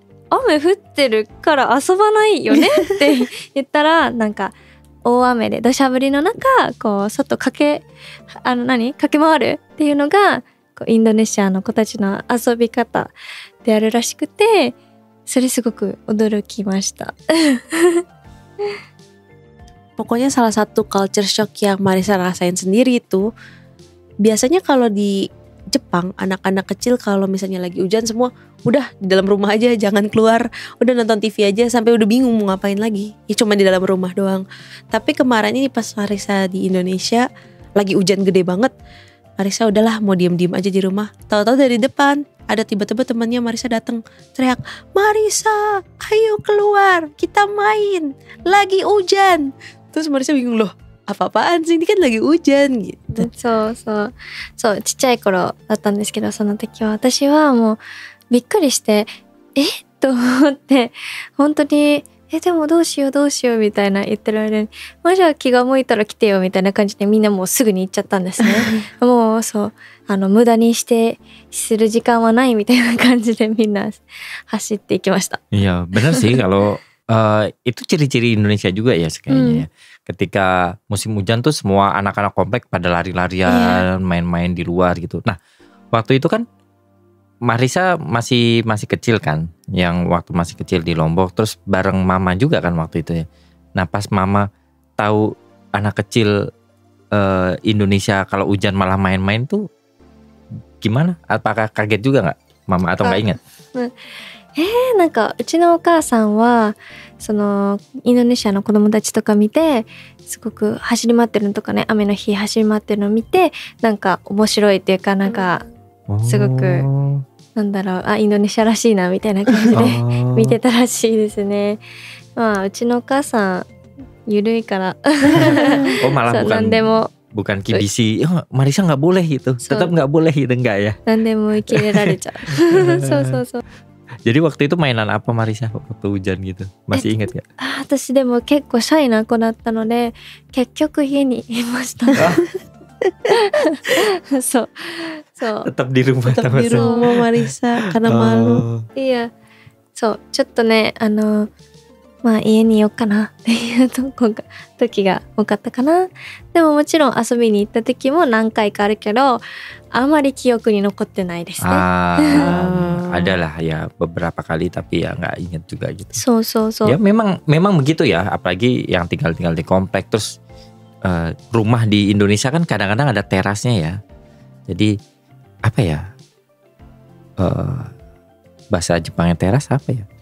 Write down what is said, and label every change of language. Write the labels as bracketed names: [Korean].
[Japanese] 雨降ってるから遊ばないよねって言ったら、なんか大雨で土砂降りの中こう外駆け回るっていうのがこうインドネシアの子たちの遊び方であるらしくて、それすごく驚きました。 [Indonesian] Pokoknya salah satu culture shock yang Marisa rasain sendiri itu, biasanya kalau di Jepang anak-anak kecil kalau misalnya lagi hujan semua udah di dalam rumah aja, jangan keluar, udah nonton TV aja sampai udah bingung mau ngapain lagi, ya cuma di dalam rumah doang. Tapi kemarin ini pas Marisa di Indonesia lagi hujan gede banget, Marisa udahlah mau diem-diem aja di rumah. Tahu-tahu dari depan ada tiba-tiba temannya Marisa datang teriak, Marisa ayo keluar kita main, lagi hujan. Terus Marisa bingung, loh apa-apaan sih, ini kan lagi hujan gitu. [Japanese] そうちっちゃい頃だったんですけど、その時は私はもうびっくりして、と思って、本当にでもどうしようみたいな言ってる間に、じゃあ気が向いたら来てよみたいな感じでみんなもうすぐに行っちゃったんですね。もう無駄にする時間はないみたいな感じでみんな走っていきました。 [Indonesian] Iya benar sih kalau itu ciri-ciri Indonesia juga ya kayaknya. Ketika musim hujan tuh semua anak-anak komplek pada lari-larian, main-main di luar gitu. Nah waktu itu kan Marisa masih kecil kan, yang waktu masih kecil di Lombok, terus bareng mama juga kan waktu itu ya. Nah pas mama tahu anak kecil Indonesia kalau hujan malah main-main tuh gimana? Apakah kaget juga nggak mama atau nggak ingat? [Japanese] なんかうちのお母さんはそのインドネシアの子供たちとか見てすごく走り回ってるのとかね、雨の日走り回ってるのを見てなんか面白いっていうか、なんかすごくなんだろう、インドネシアらしいなみたいな感じで見てたらしいですね。まあうちのお母さんゆるいから [Indonesian] malah [Japanese] 何でも [Indonesian] bukan kibisi, Marisa nggak boleh gitu, tetap nggak boleh gitu, enggak ya? [Japanese] 何でも受け入れられちゃう。そうそうそう。 [Indonesian] Jadi waktu itu mainan apa Marisa waktu hujan gitu? Masih ingat gak? [Japanese] 私でも結構シャイな子だったので結局家にいました。そうそう。 [Indonesian] Tetap di rumah. Tetap di rumah Marisa karena malu. [Japanese] いや、そうちょっとねまあ家にいようかなっていう時が多かったかな。でももちろん遊びに行った時も何回かあるけどあまり記憶に残ってないですね。 [Indonesian] Ada lah ya beberapa kali tapi ya nggak inget juga gitu. [Japanese] そうそうそう。 [Indonesian] Ya memang begitu ya, apalagi yang tinggal di komplek terus rumah di Indonesia kan kadang-kadang ada terasnya ya. Jadi apa ya, bahasa Jepangnya teras apa ya?